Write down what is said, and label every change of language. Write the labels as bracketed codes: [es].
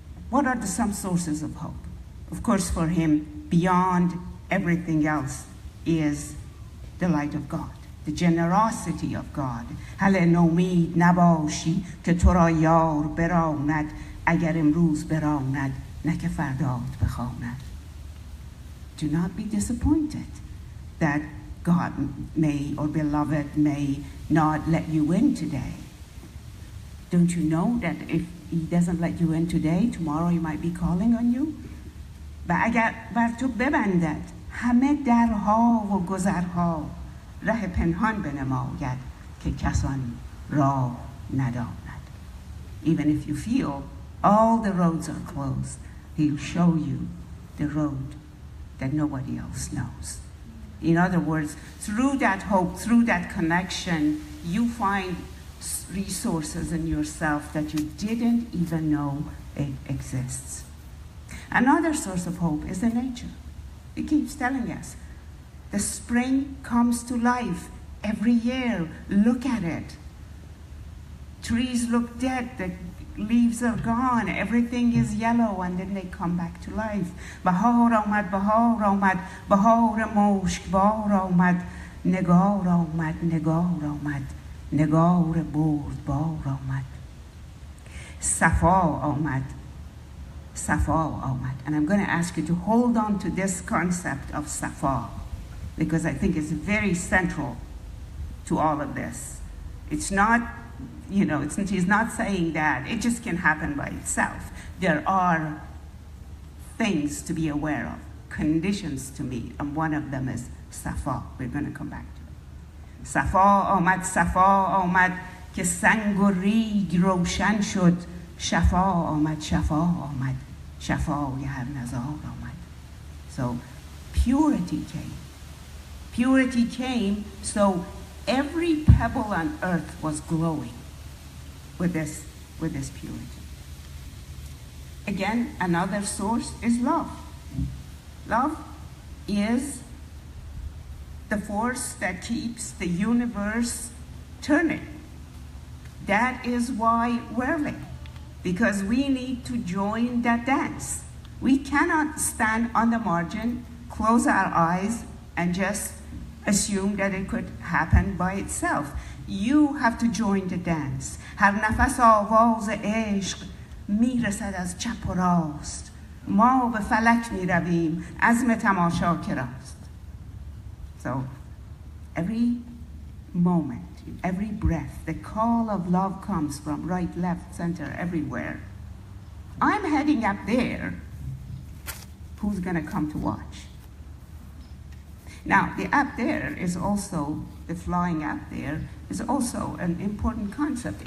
[en] What are some sources of hope? Of course, for him, beyond everything else, is the light of God, the generosity of God. [fa] هل نومید نباشی که تو را یار براند، اگر امروز براند نه که فردات بخواند. [en] Do not be disappointed that God may, or beloved may not let you in today. Don't you know that if he doesn't let you in today, tomorrow he might be calling on you? [fa] و اگر بر تو ببندد همه درها و گذرها، ره پنهان بنماید که کسان راه نداند. [en] Even if you feel all the roads are closed, he'll show you the road that nobody else knows. In other words, through that hope, through that connection, you find resources in yourself that you didn't even know it exists. Another source of hope is the nature. It keeps telling us, the spring comes to life every year. Look at it. Trees look dead, the leaves are gone, everything is yellow, and then they come back to life. [fa] بهار آمد، بهار آمد، بهار مشکبار آمد، نگار آمد، نگار آمد، نگار بردبار آمد. صفا آمد، صفا آمد. [en] And I'm going to ask you to hold on to this concept of safa, because I think it's very central to all of this. It's not, he's not saying that it just can happen by itself. There are things to be aware of, conditions to meet, and one of them is safa. We're going to come back to it. [fa] Safa آمد که سنگ و ریگ روشن شد. شفا آمد، شفا آمد، شفای هر نزار آمد. [en] So purity came. Purity came, so every pebble on earth was glowing with this purity. Again, another source is love. Love is the force that keeps the universe turning. That is why we're living, because we need to join that dance. We cannot stand on the margin, close our eyes, and just assume that it could happen by itself. You have to join the dance. [fa] هر نفس آواز عشق میرسد از چپ و راست. ما به فلک میرویم عزم تماشا که راست. [en] So every moment, every breath, the call of love comes from right, left, center, everywhere. I'm heading up there. Who's going to come to watch? Now, the up there is also, the flying up there is also an important concept.